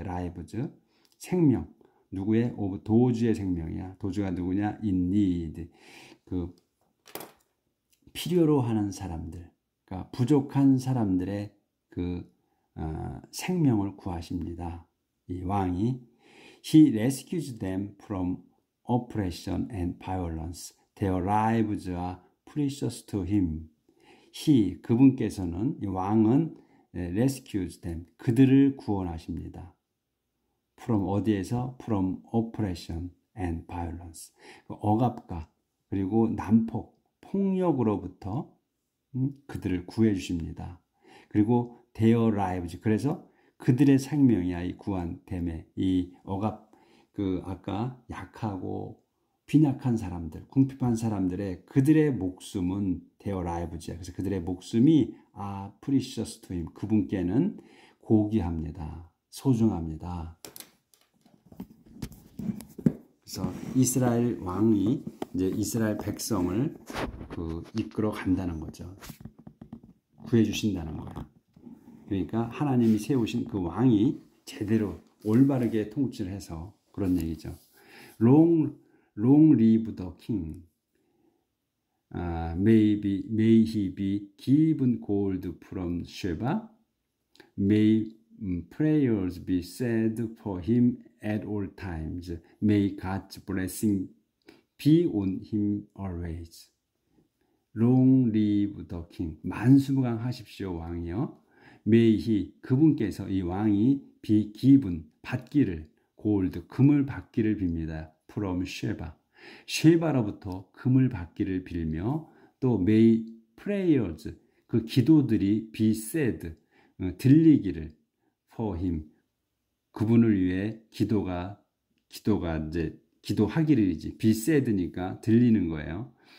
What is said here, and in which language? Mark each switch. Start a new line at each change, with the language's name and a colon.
Korean: lives, 생명. 누구의? 도주의 생명이야. 도주가 누구냐?
English: in need,
Korean: 그 필요로 하는 사람들, 그러니까 부족한 사람들의 그 생명을 구하십니다. 이 왕이.
English: He rescues them from oppression and violence. Their lives are precious to him.
Korean: 그분께서는, 이 왕은
English: rescues them,
Korean: 그들을 구원하십니다. from 어디에서?
English: from oppression and violence.
Korean: 억압과 그리고 난폭, 폭력으로부터 그들을 구해 주십니다. 그리고
English: their lives,
Korean: 그래서 그들의 생명이야. 이 구한됨에, 이 억압, 아까 약하고 빈약한 사람들, 궁핍한 사람들의 그들의 목숨은
English: their lives
Korean: 야. 그래서 그들의 목숨이
English: precious to him,
Korean: 그분께는 고귀합니다. 소중합니다. 그래서 이스라엘 왕이 이제 이스라엘 백성을 이끌어 간다는 거죠. 구해 주신다는 거예요. 그러니까 하나님이 세우신 그 왕이 제대로 올바르게 통치를 해서 그런 얘기죠.
English: Long live the king. May he be given gold from Sheba. May prayers be said for him at all times. May God's blessing be on him always. Long live the king.
Korean: 만수무강하십시오, 왕이요.
English: May he,
Korean: 그분께서, 이 왕이
English: be given,
Korean: 받기를, gold, 금을 받기를 빕니다.
English: from Sheba.
Korean: 쉐바로부터 금을 받기를 빌며, 또
English: may prayers,
Korean: 그 기도들이
English: be said,
Korean: 들리기를,
English: for him,
Korean: 그분을 위해 기도가 이제 기도하기를이지, be said니까 들리는 거예요.